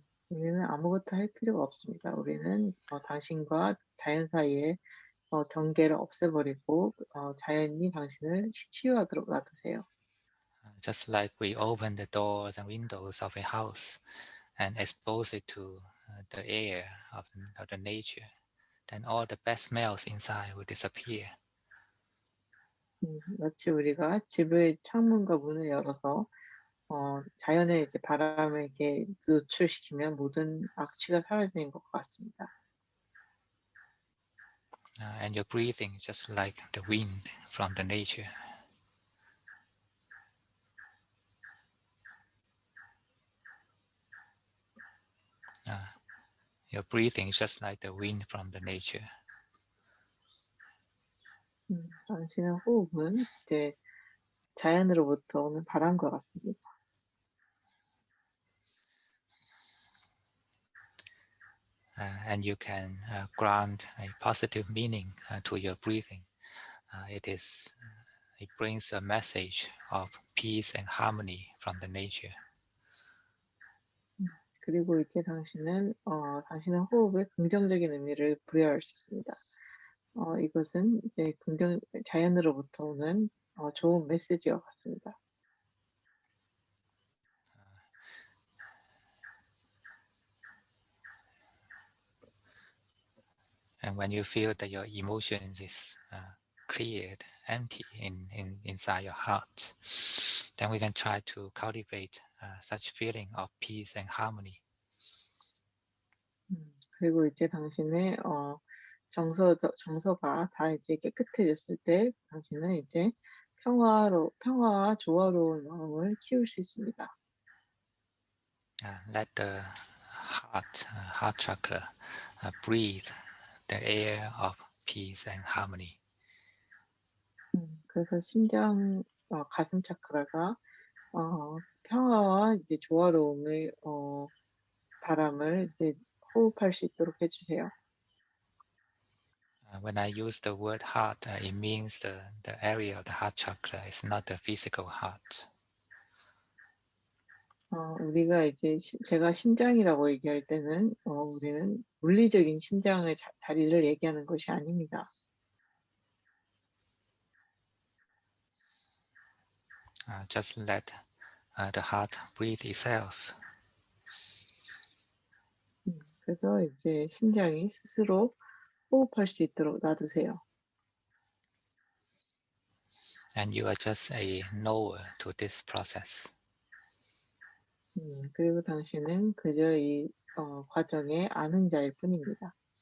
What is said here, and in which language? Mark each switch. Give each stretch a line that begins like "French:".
Korean: 우리는 아무것도 할 필요가 없습니다. 우리는 당신과 자연 사이에 경계를 없애버리고 자연이 당신을 치유하도록 놔두세요.
English: Just like we open the doors and windows of a house and expose it to the air of the nature, then all the bad smells inside will disappear.
Korean: 마치 우리가 집의 창문과 문을 열어서 자연의 이제 바람에게 노출시키면 모든 악취가 사라지는 것 같습니다.
English: And your breathing just like the wind from the nature. Your breathing is just like the wind from the nature.
Korean: 당신의 호흡은 이제 자연으로부터 오는 바람과 같습니다.
English: And you can grant a positive meaning to your breathing. It brings a message of peace and harmony from the nature.
Korean: 그리고 이제 당신은 당신의 호흡에 긍정적인 의미를 부여할 수 있습니다. 이것은 이제 자연으로부터 오는 좋은 메시지와 같습니다.
English: And when you feel that your emotions is cleared, empty inside your heart, then we can try to cultivate such feeling of peace and harmony.
Korean: 그리고 이제 당신의 정서가 다 이제 깨끗해졌을 때 당신은 이제 평화와 조화로운 마음을 키울 수 있습니다.
English: Let the heart chakra breathe the air of peace and harmony.
Korean: 그래서 가슴 차크라가 평화와 이제 조화로움의 바람을 이제 호흡할 수 있도록 해주세요.
English: When I use the word heart, it means the area of the heart chakra is not the physical heart.
Korean: 우리가 이제 제가 심장이라고 얘기할 때는 우리는 물리적인 심장의 자리를 얘기하는 것이 아닙니다.
English: Just let the heart breathe itself.
Korean: 그래서 이제 심장이 스스로 호흡할 수 있도록 놔두세요.
English: And you are just a knower to this process.
Korean: 그리고 당신은 그저 이 과정에 아는 자일 뿐입니다.